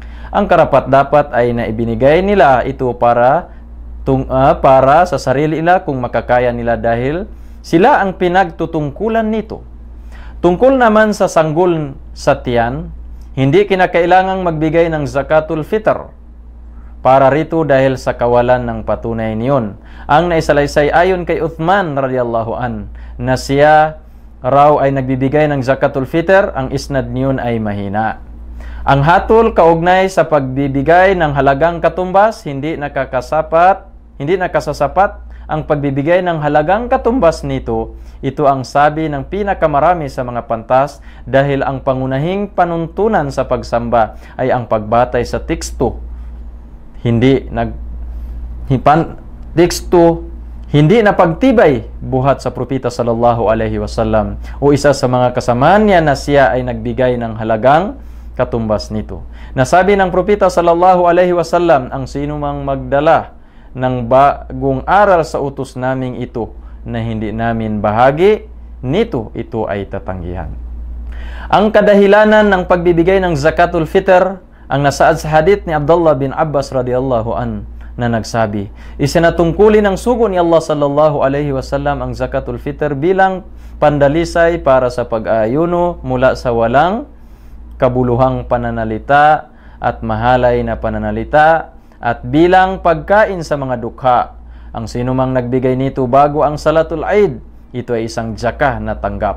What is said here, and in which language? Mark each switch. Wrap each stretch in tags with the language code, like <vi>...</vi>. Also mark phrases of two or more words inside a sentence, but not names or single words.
<tl>Ang karapat-dapat ay na ibinigay nila ito para sa sarili nila kung makakaya nila dahil sila ang pinagtutungkulan nito. Tungkol naman sa sanggol sa tiyan, hindi kinakailangang magbigay ng Zakatul Fitr para rito dahil sa kawalan ng patunay niyon. Ang naisalaysay ayon kay Uthman</tl> <ar>رضي الله عن</ar> <tl>na siya raw ay nagbibigay ng Zakatul Fitr, ang isnad niyon ay mahina. Ang hatol kaugnay sa pagbibigay ng halagang katumbas, hindi nakasasapat ang pagbibigay ng halagang katumbas nito. Ito ang sabi ng pinakamarami sa mga pantas dahil ang pangunahing panuntunan sa pagsamba ay ang pagbatay sa teksto. Hindi na pagtibay buhat sa propeta</tl> <ar>صلى الله عليه وسلم</ar> <tl>o isa sa mga kasamahan niya na siya ay nagbigay ng halagang katumbas nito. Nasabi ng propeta</tl> <ar>صلى الله عليه وسلم,</ar> <tl>ang sinumang magdala ng bagong aral sa utos naming ito na hindi namin bahagi nito, ito ay tatanggihan. Ang kadahilanan ng pagbibigay ng Zakatul Fitr ang nasaad sa hadith ni Abdullah bin Abbas</tl> <ar>رضي الله عن</ar> <tl>na nagsabi, isinatungkulin ng sugo ni Allah</tl> <ar>صلى الله عليه وسلم</ar> <tl>ang Zakatul Fitr bilang pandalisay para sa pag-aayuno mula sa walang kabuluhang pananalita at mahalay na pananalita at bilang pagkain sa mga dukha. Ang sinumang nagbigay nito bago ang Salatul Eid, ito ay isang zakah na tanggap.</tl>